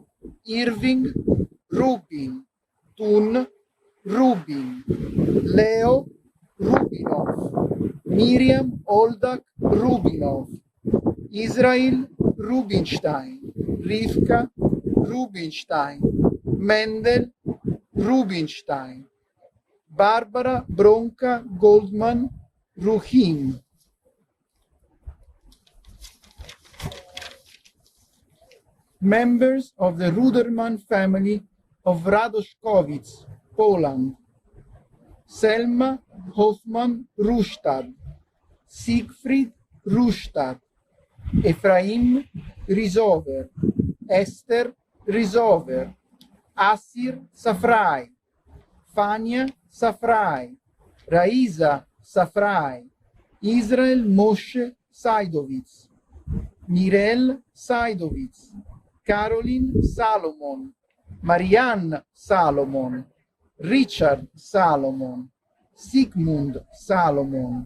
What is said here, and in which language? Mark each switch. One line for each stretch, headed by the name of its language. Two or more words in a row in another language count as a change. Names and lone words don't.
English: Irving Rubin, Tun Rubin, Leo Rubinov, Miriam Oldak Rubinov, Israel Rubinstein, Rivka Rubinstein, Mendel Rubinstein, Barbara Bronca Goldman Ruhim. Members of the Ruderman family of Radoszkowice, Poland. Selma Hoffman Rustad, Siegfried Rustad, Ephraim Risover, Esther Risover, Asir Safrai, Fania Safrai, Raisa Safrai, Israel Moshe Saidovitz, Mirel Saidovitz, Caroline Salomon, Marianne Salomon, Richard Salomon, Sigmund Salomon.